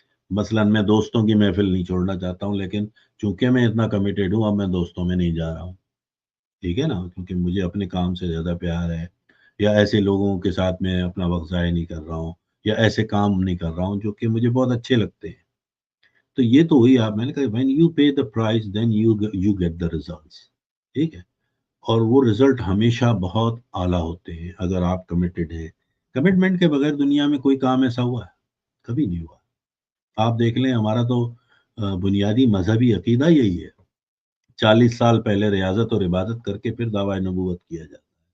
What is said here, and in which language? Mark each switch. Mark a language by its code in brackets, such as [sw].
[ur] مثلا میں دوستوں کی محفل نہیں چھوڑنا چاہتا ہوں, لیکن چونکہ میں اتنا کمیٹیڈ ہوں, اب میں دوستوں میں نہیں جا رہا ہوں, ٹھیک ہے نا, کیونکہ مجھے اپنے کام سے زیادہ پیار ہے, یا ایسے لوگوں کے ساتھ میں اپنا وقت ضائع نہیں کر رہا ہوں, یا ایسے کام نہیں کر رہا ہوں جو کہ مجھے بہت اچھے لگتے ہیں. تو یہ تو ہوئی آپ, میں نے کہا [en] when you pay the price then you get the results. [ur] ٹھیک ہے, اور وہ رزلٹ ہمیشہ بہت اعلیٰ ہوتے ہیں اگر آپ کمیٹڈ ہیں. کمٹمنٹ کے بغیر دنیا میں کوئی کام ایسا ہوا ہے؟ کبھی نہیں ہوا. آپ دیکھ لیں, ہمارا تو بنیادی مذہبی عقیدہ یہی ہے, 40 سال پہلے ریاضت اور عبادت کر کے پھر دعویٰ نبوت کیا جاتا ہے.